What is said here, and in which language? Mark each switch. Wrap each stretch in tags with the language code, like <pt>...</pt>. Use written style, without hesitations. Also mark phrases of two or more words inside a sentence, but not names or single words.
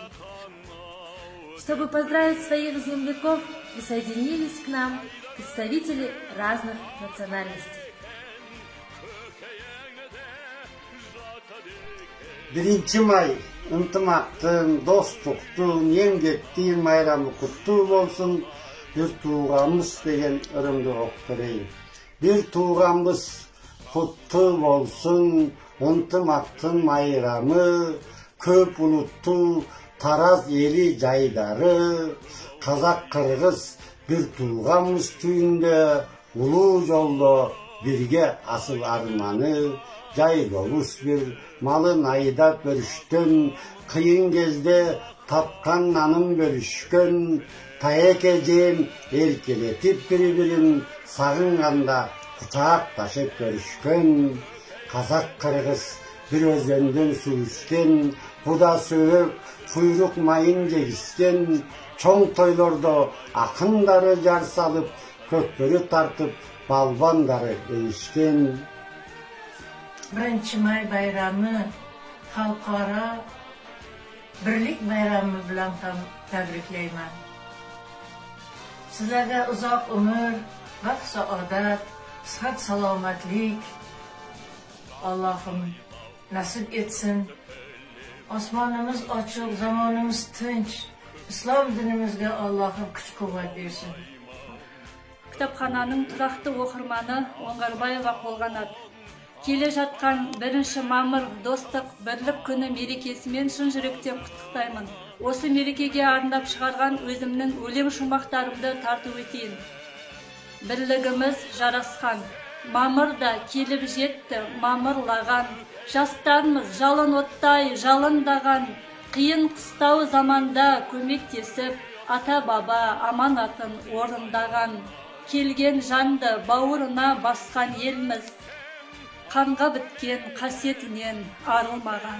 <ru>Чтобы поздравить своих земляков, присоединились к нам представители разных национальностей.</ru> <kk>1 may ынтымақтың, достықтың, емгектің майрамы құтты болсын. Bir tuğamız деген ырымды оқытырайын. Bir tuğamız құтты болсын, ынтымақтың майрамы, көп ұлттың Тараз ели жайдары, қазақ қырғыз bir tuğamız түйінде, ұлы жолда бірге асыл арманы, жай болыс bir малын айдап бөлішкен, қиын кезде тапқан нанын бөлішкен, таяқ ежен еркелетіп бір-бірін сағынғанда құшақтасып көрішкен, қазақ қырғыз bir өзенден су ішкен, құда сөріп құйрық майын жегіскен, чоң тойларда ақындары жар салып, көкпөрі тартып, балбандары ерішкен.</kk> <uz>1 may bayramı halkara birlik bayramı bilan tabriklayman. Sizlarga uzoq umr, baxt, saodat, sihat, salomatlik Allohim nasib etsin. Osmonimiz ochiq, zamonimiz tinch. Islom dinimizga Allohim kuch-quvvat bersin.</uz> <kk>Kitapxonaning тұрақты оқырманы Оңғарбаева Қолғанат. Келе жатқан 1 мамыр достық бірлік күні мерекесімен шын жүректен құттықтаймын. Осы мерекеге арнап шығарған өзімнің өлең шумақтарымды тарту етейін. Бірлігіміз жарасқан, мамырда келіп жетті мамырлаған, жастарымыз жалын оттай жалындаған, қиын қыстау заманда көмектесіп, ата-баба аманатын орындаған, келген жанды бауырына басқан елміз, қанға біткен қасиетінен арылмаған.</kk>